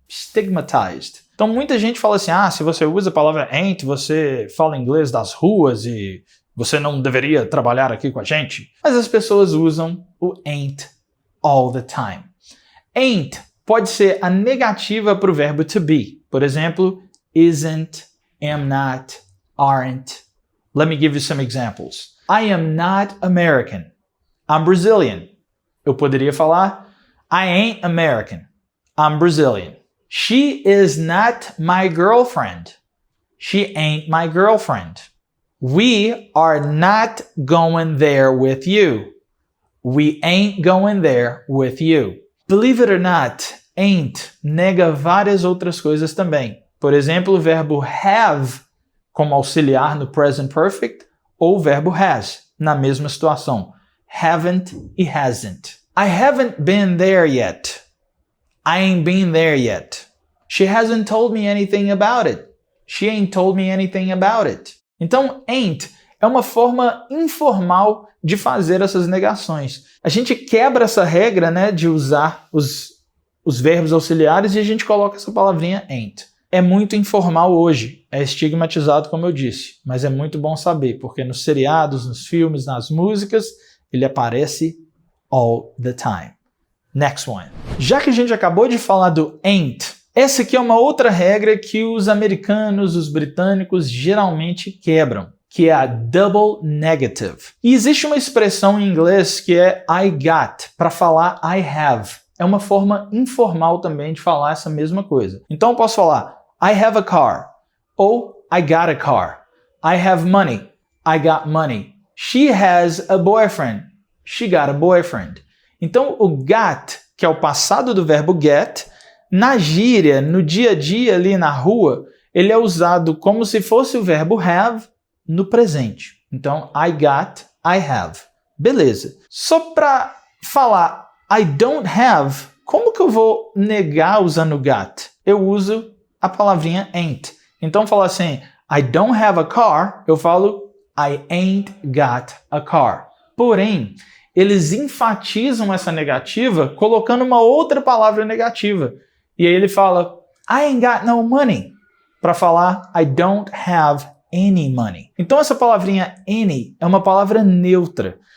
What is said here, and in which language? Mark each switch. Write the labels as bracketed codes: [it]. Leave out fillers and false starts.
[en] Stigmatized. [pt] Então, muita gente fala assim, se você usa a palavra ain't, você fala inglês das ruas e você não deveria trabalhar aqui com a gente. Mas as pessoas usam o ain't [en] all the time. [pt] Ain't pode ser a negativa para o verbo to be. Por exemplo, isn't, am not, aren't. [en] Let me give you some examples. I am not American. I'm Brazilian. [pt] Eu poderia falar, [en] I ain't American. I'm Brazilian. She is not my girlfriend. She ain't my girlfriend. We are not going there with you. We ain't going there with you. Believe it or not, [pt] ain't nega várias outras coisas também. Por exemplo, o verbo have como auxiliar no present perfect ou o verbo has na mesma situação. [en] Haven't e hasn't. I haven't been there yet. I ain't been there yet. She hasn't told me anything about it. She ain't told me anything about it. [pt] Então, ain't é uma forma informal de fazer essas negações. A gente quebra essa regra, né, de usar os verbos auxiliares e a gente coloca essa palavrinha ain't. É muito informal hoje, é estigmatizado, como eu disse, mas é muito bom saber, porque nos seriados, nos filmes, nas músicas, ele aparece [en] all the time. Next one. [pt] Já que a gente acabou de falar do ain't, Essa aqui é uma outra regra que os americanos, os britânicos geralmente quebram, que é a double negative. E existe uma expressão em inglês que é [en] I got, [pt] para falar [en] I have. [pt] É uma forma informal também de falar essa mesma coisa. Então eu posso falar [en] I have a car, [pt] ou [en] I got a car. I have money, I got money. She has a boyfriend, she got a boyfriend. [pt] Então o got, que é o passado do verbo get, na gíria, no dia a dia ali na rua, ele é usado como se fosse o verbo have no presente. Então, [en] I got, I have. [pt] Beleza. Só para falar [en] I don't have, [pt] como que eu vou negar usando got? Eu uso a palavrinha ain't. Então, falar assim, [en] I don't have a car, [pt] eu falo [en] I ain't got a car. [pt] Porém, eles enfatizam essa negativa colocando uma outra palavra negativa. E aí ele fala, [en] I ain't got no money, [pt] para falar [en] I don't have any money. [pt] Então essa palavrinha any é uma palavra neutra.